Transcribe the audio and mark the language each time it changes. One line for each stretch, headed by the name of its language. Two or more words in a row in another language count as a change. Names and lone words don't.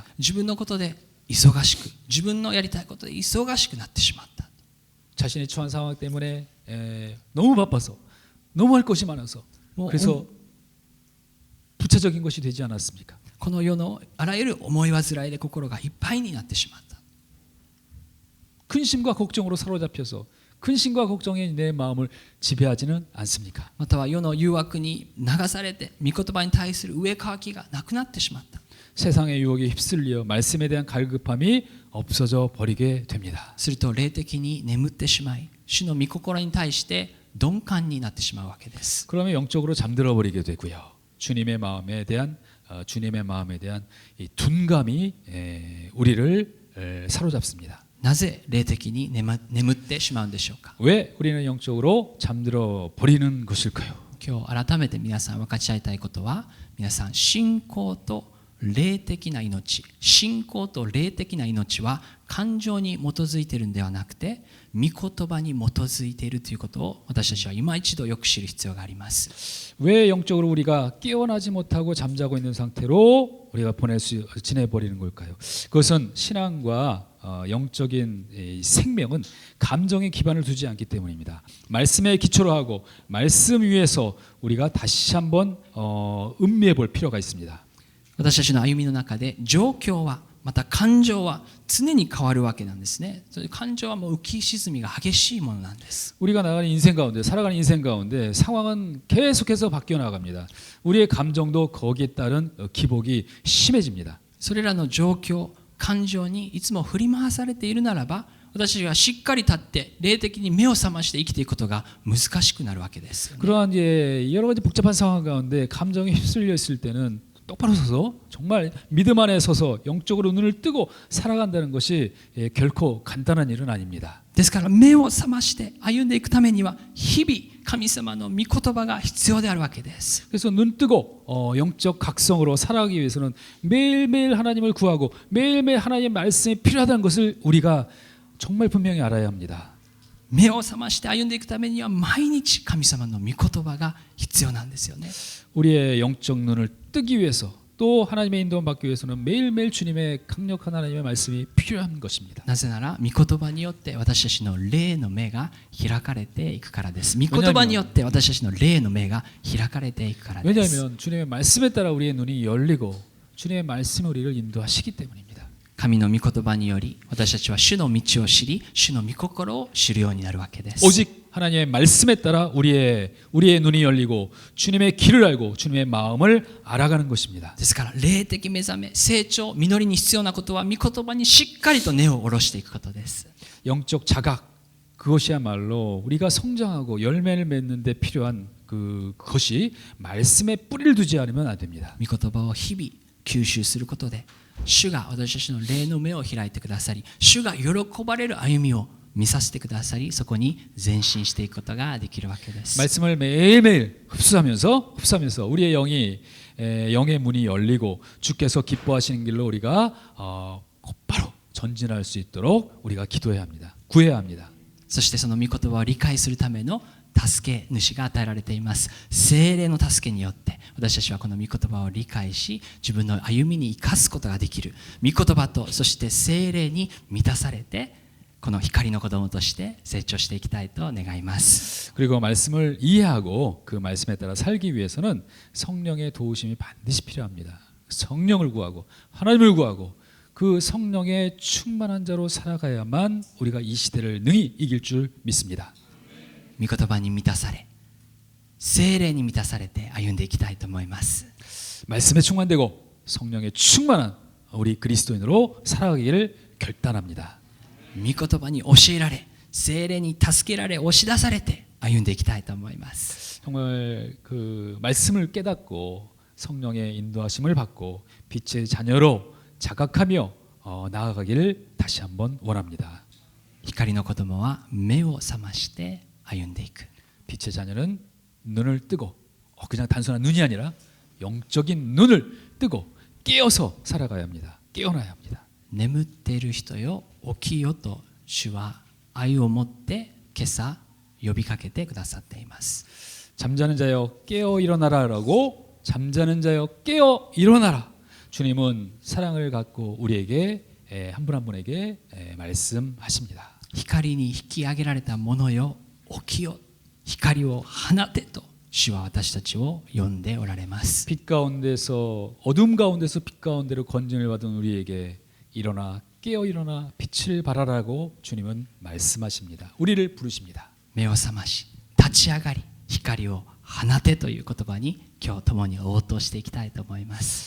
Japanese: 自分のことで忙しく、自分のやりたいことで忙しくなってしまった。
Korean: 자신이 처한 상황 때문에 너무 바빠서 너무 할 것이 많아서 그래서 부차적인 것이 되지 않았습니까?
Japanese: この世のあらゆる思い煩いで心がいっぱいになってしまった。
Korean: 근심과 걱정으로 사로잡혀서 근심과 걱정이 내 마음을 지배하지는 않습니까?
Japanese: または世の誘惑に流されて御言葉に対する上かきがなくなってしまった。
Korean: 세상의 유혹에 휩쓸려 말씀에 대한 갈급함이 없어져 버리게 됩니다.
Japanese: すると霊的に眠ってしまい、主の御心に対して鈍感になってしまうわけです。
Korean: 그러면 영적으로 잠들어 버리게 되고요. 주님의 마음에 대한 이 둔감이 우리를 사로잡습니다.
Japanese: なぜ霊的に眠ってしまうんでしょうか。
Korean: 왜 우리는 영적으로 잠들어 버리는 것일까요?
Japanese: 今日改めて皆さん分かち合いたいことは、皆さん信仰と霊的な命、信仰と霊的な命は感情に基づいているのではなくて、御言葉に基づいているということを私たちは今一度よく知る必要があります。
Korean: 왜 영적으로 우리가 깨어나지 못하고 잠자고 있는 상태로 우리가 지내버리는 걸까요? 그것은 신앙과 영적인 생명은 감정에 기반을 두지 않기 때문입니다. 말씀에 기초로 하고 말씀 위에서 우리가 다시 한번 음미해 볼 필요가 있습니다.
Japanese: 私たちの歩みの中で状況はまた感情は常に変わるわけなんですね。それ感情はもう浮き沈みが激しいものなんです。
Korean: 우리가 살아가는 인생 가운데 상황은 계속해서 바뀌어 나갑니다. 우리의 감정도 거기에 따른 기복이 심해집니다.
Japanese: それらの状況、感情にいつも振り回されているならば、私たちがしっかり立って霊的に目を覚まして生きていくことが難しくなるわけです。
Korean: 그러한 여러 가지 복잡한 상황 가운데 감정에 휩쓸려 있을 때는 똑바로 서서 정말 믿음 안에 서서 영적으로 눈을 뜨고 살아간다는 것이 결코 간단한 일은 아닙니다.
Japanese: ですから目を覚まして歩んでいくためには日々神様の御言葉が必要であるわけです。
Korean: 그래서 눈 뜨고 영적 각성으로 살아가기 위해서는 매일매일 하나님을 구하고 매일매일 하나님의 말씀이 필요하다는 것을 우리가 정말 분명히 알아야 합니다.
Japanese: 目を覚まして歩んでいくためには毎日神様の御言葉が必要なんですよね。
Korean: 우리의 영적 눈을 뜨기 위해서 또 하나님의 인도를 받기 위해서는 매일매일 주님의 강력한 하나님의 말씀이 필요한 것입니다.
Japanese: なぜなら御言葉によって私たちの霊の目が開かれていくからです。御言葉によって私たちの霊の目が開かれていくからです。
Korean: 왜냐하면 주님의 말씀에 따라 우리의 눈이 열리고 주님의 말씀이 우리를 인도하시기 때문입니다.
Japanese: 神の御言葉により私たちは主の道を知り主の御心を知るようになるわけです。
Korean: 오직 하나님의 말씀에 따라 우리의 눈이 열리고 주님의 길을 알고 주님의 마음을 알아가는 것입니다.
Japanese: ですから霊的目覚め、成長、実りに必要なことは御言葉にしっかりと根を下ろしていくことです。
Korean: 영적 자각 그것이야말로 우리가 성장하고 열매를 맺는 데 필요한 그것이 말씀에 뿌리를 두지 않으면 안 됩니다.
Japanese: 御言葉を日々吸収することで主が私たちの霊の目を開いてくださり、主が喜ばれる歩みを見させてくださり、そこに前進していくことができるわけです。
Korean: 말씀을 매일매일 흡수하면서 우리의 영의 문이 열리고 주께서 기뻐하시는 길로 우리가 곧바로 전진할 수 있도록 우리가 기도해야 합니다. 구해야 합니다.
Japanese: そしてその御言葉を理解するための助け主が与えられています。聖霊の助けによって私たちはこの御言葉を理解し自分の歩みに生かすことができる。御言葉とそして聖霊に満たされてこの光の子供として成長していきたいと願います。
Korean: 그리고 말씀을 이해하고 그 말씀에 따라 살기 위해서는 성령의 도우심이 반드시 필요합니다. 성령을 구하고 하나님을 구하고 그 성령의 충만한 자로 살아가야만 우리가 이 시대를 능히 이길 줄 믿습니다.
Japanese: 御言葉に満たされ聖霊に満たされて歩んでいきたいと思います。
Korean: 말씀에 충만되고 성령의 충만한 우리 그리스도인으로 살아가기를 결단합니다.
Japanese: 御言葉に教えられ聖霊に助けられ押し出されて歩んでいきたいと思います。
Korean: 정말 그 말씀을 깨닫고 성령의 인도하심을 받고 빛의 자녀로 자각하며 나아가기를 다시 한번 원합니다.
Japanese: 光の子供は目を覚まして歩んでいく。
Korean: 빛의 자녀는 눈을 뜨고 그냥 단순한 눈이 아니라 영적인 눈을 뜨고 깨어서 살아가야 합니다. 깨어나야 합니다.
Japanese: 眠っている人よ起きよと主は愛を持って今朝呼びかけてくださっています。
Korean: 잠자는 자여 깨어 일어나라라고 잠자는 자여 깨어 일어나라. 주님은 사랑을 갖고 우리에게 한 분 한 분에게 말씀하십니다.
Japanese: 光に引き上げられた者よ起きよ光を放てと主は私たちを呼んでおられます。
Korean: 빛 가운데서 어둠 가운데서 빛 가운데로 건진을 받은 우리에게 일어나 깨어 일어나 빛을 발하라고 주님은 말씀하십니다. 우리를 부르십니다.
Japanese: 目を覚まし立ち上がり光を放てという言葉に今日共に応答していきたいと思います。